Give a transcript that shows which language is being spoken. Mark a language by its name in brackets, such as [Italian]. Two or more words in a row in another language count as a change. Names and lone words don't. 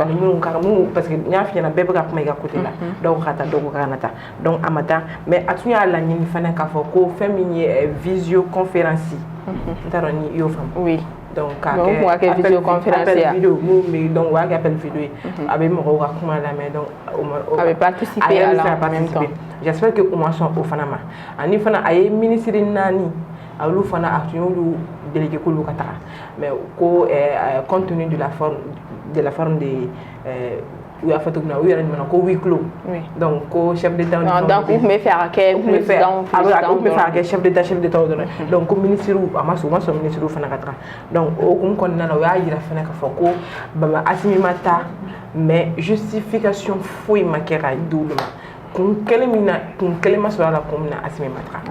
[Bambara] ani minnu [French] parce que [Bambara] n y'a fiɲɛna bɛɛ bɛ ka kuma i ka côté la dɔw ka taa dɔw ko k'a kana taa donc a ma taa mais a tun y'a laɲini fana k'a fɔ ko fɛn min ye visioconférence n t'a dɔn ni i y'o faamu [French] oui [Bambara] donc k'a kɛ visioconférence ya vidéo mun bɛ donc o b'a kɛ [French] appel vidéo [Bambara] ye a bɛ mɔgɔw ka kuma lamɛn donc a bɛ [French] participer à la en même temps j'espère que [Bambara] o ma sɔn o fana ma ani fana a ye ministre 4 olu fana a tun y'olu délégué k'olu ka taga mais ko [French] compte tenu de la forme de [Bambara] u y'a fɔ cogo min na u yɛrɛ ɲuman ko [French] huis clos [Bambara] donc ko [French] chef d'état [Bambara] donc u tun bɛ fɛ a ka kɛ président u tun bɛ fɛ a kɛ [French] chef d'état [Bambara] dɔrɔn donc ko ministre a ma sɔn ministre fana ka taga donc o hukumu kɔnɔna na u y'a yira fana k'a fɔ ko Baba Assimi ma taa mais justification foyi ma kɛ ka di olu ma kun kelen ma sɔrɔ a la kun min na Assimi ma taga